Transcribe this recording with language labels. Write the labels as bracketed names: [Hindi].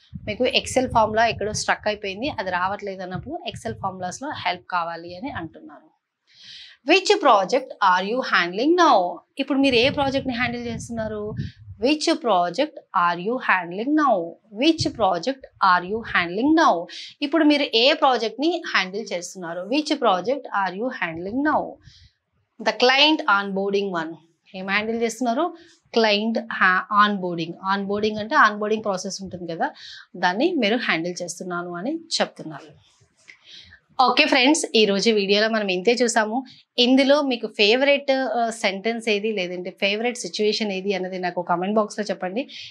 [Telugu] మీకు XL formula ఎక్కడో struck అయిపోయింది, అది రావట్లేదు అన్నప్పుడు ఎక్సెల్ ఫార్ములాస్లో హెల్ప్ కావాలి అని అంటున్నారు. [English] which project are you handling now, [Telugu] ఇప్పుడు మీరు ఏ ప్రాజెక్ట్ని హ్యాండిల్ చేస్తున్నారు? [English] Which project are you handling now? Which project are you handling now? [Telugu] ఇప్పుడు మీరు ఏ ప్రాజెక్ట్ని హ్యాండిల్ చేస్తున్నారు? [English] Which project are you handling now? The client onboarding one. [Telugu] ఏం హ్యాండిల్ చేస్తున్నారు? క్లయింట్ ఆన్బోర్డింగ్ అంటే ఆన్బోర్డింగ్ ప్రాసెస్ ఉంటుంది కదా, దాన్ని మీరు హ్యాండిల్ చేస్తున్నాను అని చెప్తున్నారు. ఓకే ఫ్రెండ్స్, ఈరోజు వీడియోలో మనం ఇంతే చూసాము. ఇందులో మీకు ఫేవరెట్ సెంటెన్స్ ఏది, లేదంటే ఫేవరెట్ సిచ్యువేషన్ ఏది అన్నది నాకు కామెంట్ బాక్స్లో చెప్పండి.